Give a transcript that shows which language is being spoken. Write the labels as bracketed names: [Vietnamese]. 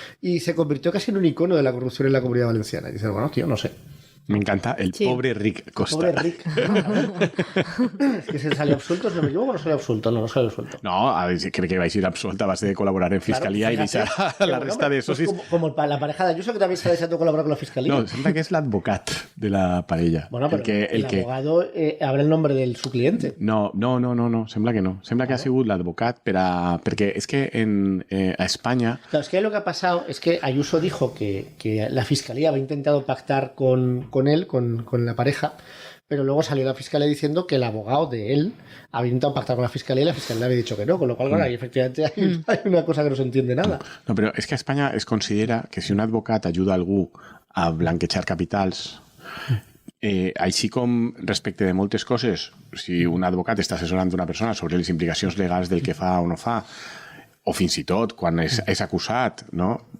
[Spanish] Y se convirtió casi en un icono de la corrupción en la Comunidad Valenciana. Y dices, bueno, tío, no sé. Me encanta el pobre Rick Costa. Pobre Rick. Es que se salió absuelto, si no me equivoco, no salió absuelto. No, a ver, [Catalan] crec que va a ir absuelta a base de colaborar en Fiscalía y deixar a la resta de socis... [Spanish] Pues como la pareja de Ayuso, que también se ha deseado colaborar con la Fiscalía. [Catalan] No, sembla que és l'advocat de la parella. [Spanish] Bueno, però el abogado habrá el nombre de su cliente. [Catalan] No, sembla que no. Sembla que ha sigut l'advocat perquè és que a Espanya... [Spanish] Claro, es que lo que ha pasado es que Ayuso dijo que la Fiscalía había intentado pactar con él, con la pareja, pero luego salió la fiscalía diciendo que el abogado de él había intentado pactar con la fiscalía y la fiscalía le había dicho que no, con lo cual, ahí efectivamente hay una cosa que no se entiende nada. [Catalan] No, però és que a Espanya es considera que si un advocat ajuda algú a blanquejar capitals, així com respecte de moltes coses, si un advocat està assessorant una persona sobre les implicacions legals del que fa o no fa, o fins i tot quan és acusat, no?